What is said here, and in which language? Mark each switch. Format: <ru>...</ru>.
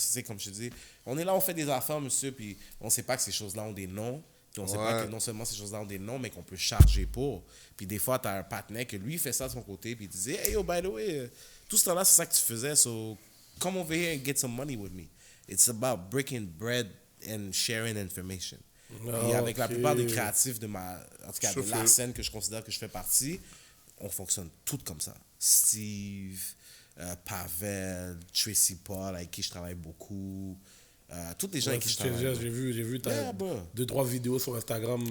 <fr>Parce que, c'est comme je te dis, on est là, on fait des affaires, monsieur, puis on ne sait pas que ces choses-là ont des noms. Puis on ne sait pas que non seulement ces choses-là ont des noms, mais qu'on peut charger pour. Puis des fois, tu as un partenaire que lui fait ça de son côté, puis il disait,</fr> <en>hey yo, by the way,</en> <fr>tout ce temps-là, c'est ça que tu faisais,</fr> <en>so come over here and get some money with me. It's about breaking bread and sharing information.</en> <fr>Puis avec la plupart des créatifs de en tout cas, de la scène que je considère que je fais partie, on fonctionne toutes comme ça. Steve, Pavel, Tracy Paul, avec qui je travaille beaucoup. Toutes les gens avec qui je travaille. J'ai vu t'as</fr> <en>Yeah, bro.</en> <fr>2-3 vidéos sur Instagram</fr>